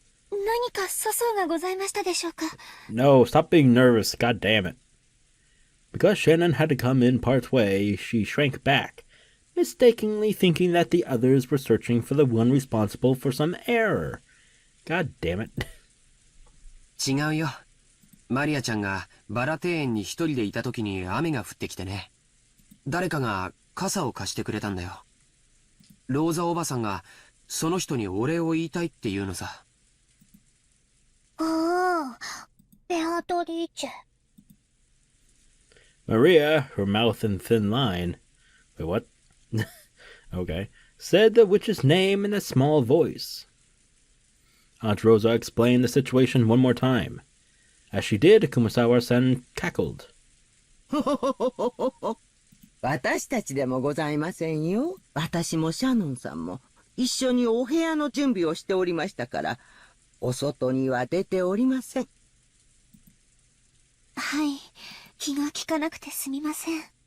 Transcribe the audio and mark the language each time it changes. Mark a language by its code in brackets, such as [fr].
[ja] 何か粗相がございましたでしょうか? [en] No, stop being nervous, god damn it. Because Shannon had to come in part way, she shrank back, mistakenly thinking that the others were searching for the one responsible for some error. God damn it. [ja] 違うよ。マリアちゃんがバラ庭園に一人でいた時に雨が降ってきてね。誰かが傘を貸してくれたんだよ。ローザおばさんがその人にお礼を言いたいって言うのさ。ああ、ベアトリーチェ。 [en] Maria, her mouth in thin line, wait, what? Okay, said the witch's name in a small voice. Aunt Rosa explained the situation one more time. As she did, Kumasawa-san cackled. [ja] 私たちでもございませんよ。私もシャノンさんも一緒にお部屋の準備をしておりましたから、お外には出ておりません。はい、気が利かなくてすみません。